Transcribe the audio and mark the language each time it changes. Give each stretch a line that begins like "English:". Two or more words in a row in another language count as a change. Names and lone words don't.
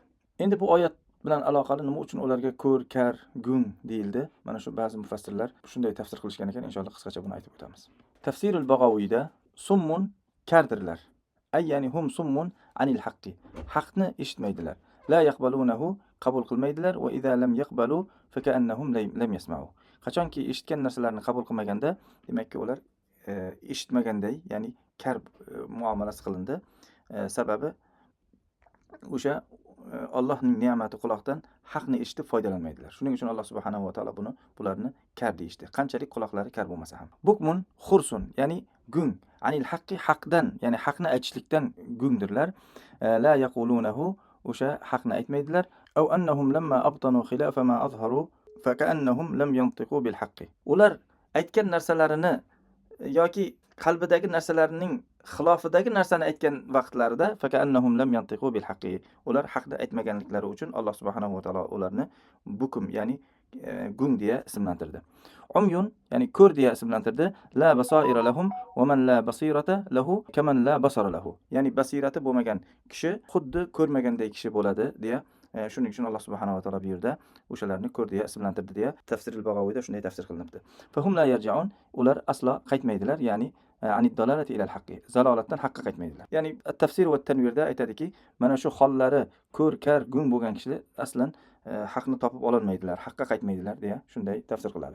Uzbek: Endi bu oyat bilan aloqali nima uchun ularga ko'r, kar, gung deyildi? Mana shu ba'zi mufassirlar shunday tafsir qilishgan ekan. Inshaalloh qisqacha buni aytib o'tamiz. Tafsirul Bag'aviyda summun, kardirlar.
Arabic: أي يعني هم صم عن الحق,
Uzbek: haqni eshitmaydilar.
Arabic: لا يقبلونه,
Uzbek: qabul qilmaydilar.
Arabic: وإذا لم يقبلوا فكأنهم لم يسمعوا.
Uzbek: Qachonki eshitgan narsalarni qabul qilmaganda, demakki ular eshitmaganday, ya'ni kar muomalasi qilindi. Sababi o'sha Allohning ne'mati quloqdan haqni eshitib foydalanmaydilar. Shuning uchun Alloh
Arabic: سبحانه وتعالى
Uzbek: bularni kar deyishdi. Qanchalik quloqlari kar bo'lmasa ham.
Arabic: بكم خرس,
Uzbek: ya'ni gung,
Arabic: عن الحق,
Uzbek: haqdan, ya'ni haqni aytishlikdan gungdirlar.
Arabic: لا يقولونه,
Uzbek: o'sha haqni aytmaydilar.
Arabic: أو أنهم لما أبطنوا خلاف ما أظهروا فكأنهم لم ينطقوا بالحق.
Uzbek: Ular aytgan narsalarini yoki qalbidagi narsalarning xilofidagi narsani aytgan vaqtlarida
Arabic: فكأنهم لم ينطقوا بالحق,
Uzbek: ular haqni aytmaganliklari uchun Alloh
Arabic: سبحانه وتعالى
Uzbek: ularni bukum, ya'ni gung deya ismlantirdi. Umyun, ya'ni ko'r deya ismlantirdi.
Arabic: لا بصائر لهم ومن لا بصيرة له كمن لا بصر له,
Uzbek: ya'ni basirati bo'lmagan kishi xuddi ko'rmaganday kishi bo'ladi deya. Shuning uchun Alloh
Arabic: سبحانه وتعالى
Uzbek: bu yerda o'shalarni ko'r deya ismlantirdi deya Tafsirul Bag'aviyda shunday tafsir qilinibdi.
Arabic: فهم لا يرجعون,
Uzbek: ular aslo qaytmaydilar,
Arabic: يعني عن الضلالة إلى الحق,
Uzbek: zalolatdan haqqa qaytmaydilar. Ya'ni at-tafsir va at-tanvirda aytadiki, mana shu hollari ko'r, kar, gung bo'lgan kishilar aslan haqni topib ololmaydilar, haqqa qaytmaydilar deya shunday tafsir qiladi.